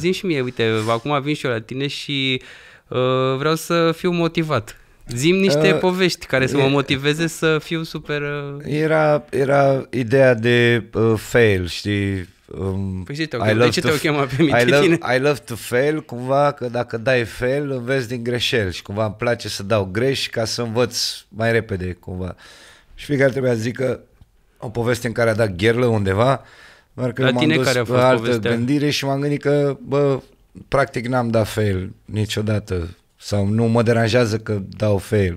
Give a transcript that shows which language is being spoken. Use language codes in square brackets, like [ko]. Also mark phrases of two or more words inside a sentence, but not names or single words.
[ro] Zi și mie, uite, acum vin și eu la tine și vreau să fiu motivat. Zi-mi niște povești care să mă motiveze să fiu super... Era ideea de fail, știi? Păi de ce te-o chema pe tine? [en] I love to fail, [ro] cumva, că dacă dai fail, înveți din greșeli și cumva îmi place să dau greș ca să învăț mai repede, cumva. Și fiecare trebuia să zică o poveste în care a dat gherlă undeva, doar că m-am dus pe altă gândire și m-am gândit că, practic n-am dat fail niciodată sau nu mă deranjează că dau fail.